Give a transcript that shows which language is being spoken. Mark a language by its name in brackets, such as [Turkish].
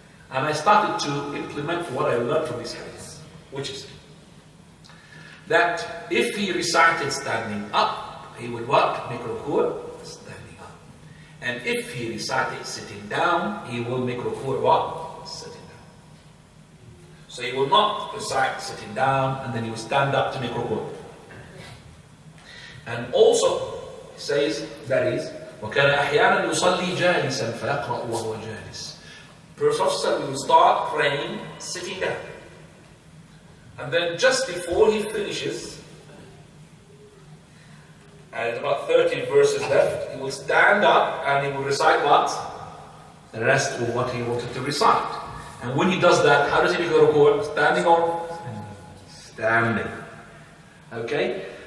[English] And I started to implement what I learned from these hadiths, which is that if he recited standing up, he would what? Make ruku' standing up. And if he recited sitting down, he will make ruku' what? Sitting down. So he will not recite sitting down and then he will stand up to make ruku'. And also, he says, that is, [Arabic] وَكَانَ أَحْيَانًا يُصَلِّي جَالِسًا فَيَقْرَأُ وَهُوَ جَالِسٌ. [English] Prophet will start praying sitting down. And then just before he finishes, and about 30 verses left, he will stand up and he will recite what? The rest of what he wanted to recite. And when he does that, how does he make the ruku'? Standing on? Standing. Okay?